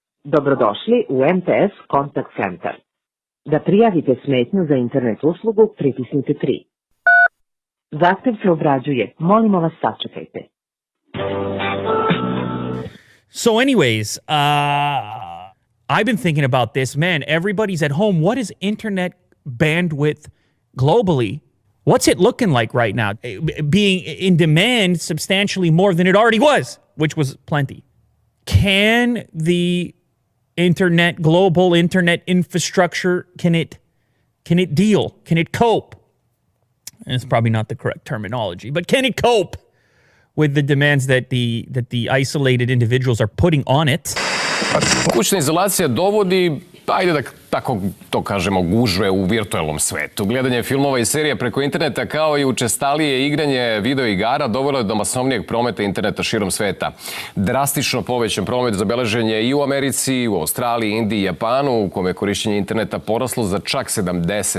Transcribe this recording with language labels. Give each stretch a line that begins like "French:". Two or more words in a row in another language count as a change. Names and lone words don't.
Serbian: Dobrodošli u MTS Contact Center. Da prijavite smetnju za internet uslugu, pritisnite 3. Zahtev se obrađuje. Molimo vas, sačekajte.
English: So anyways, I've been thinking about this. Man, everybody's at home. What is internet bandwidth globally? What's it looking like right now? Being in demand substantially more than it already was, which was plenty. Can the global internet infrastructure, can it deal? Can it cope? And it's probably not the correct terminology, but can it cope with the demands that the isolated individuals are putting on it?
Serbian: Kućna izolacija dovodi, ajde da tako to kažemo, gužve u virtualnom svetu. Gledanje filmova i serija preko interneta kao i učestalije igranje video igara dovelo je do masovnijeg prometa interneta širom sveta. Drastično povećan promet zabeležen je i u Americi, u Australiji, Indiji i Japanu, u kome je korišćenje interneta poraslo za čak 70%.